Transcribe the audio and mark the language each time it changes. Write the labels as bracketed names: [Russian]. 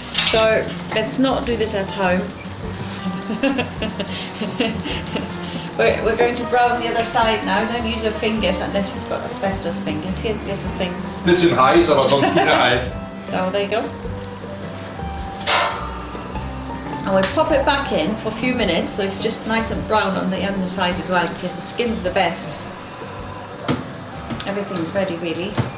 [English] So, let's not do this at home. We're going to brown the other side now. Don't use your fingers unless you've got asbestos fingers. Here's the things. [German] Bisschen heiß, aber sonst wieder halt. [English] Oh, there you go. And we pop it back in for a few minutes, so it's just nice and brown on the underside as well, because the skin's the best. Everything's ready, really.